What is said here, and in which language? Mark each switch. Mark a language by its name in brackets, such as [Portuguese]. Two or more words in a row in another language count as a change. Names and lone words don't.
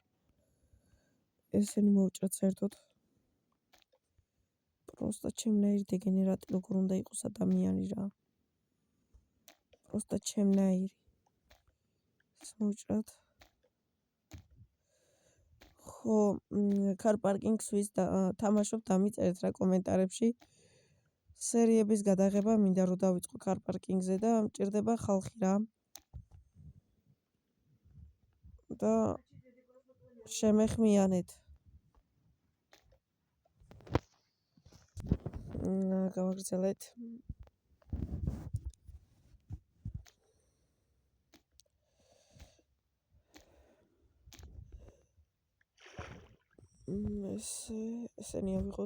[Georgian] ესენი მოვჭრათ საერთოდ. Просто ჩემნაირი დეგენერატი როგორ უნდა იყოს ადამიანი რა. Просто ჩემნაირი. ეს მოვჭრათ. ხო, [English] car parking- [Georgian] ს ვის თამაშობ, დამიწერეთ რა კომენტარებში. სერიების გადაღება მინდა რომ დავიწყო [English] car parking- [Georgian] ზე და მჭირდება ხალხი რა. და შემეხმიანეთ. გავაგრძელეთ. ესენი ავიღოთ.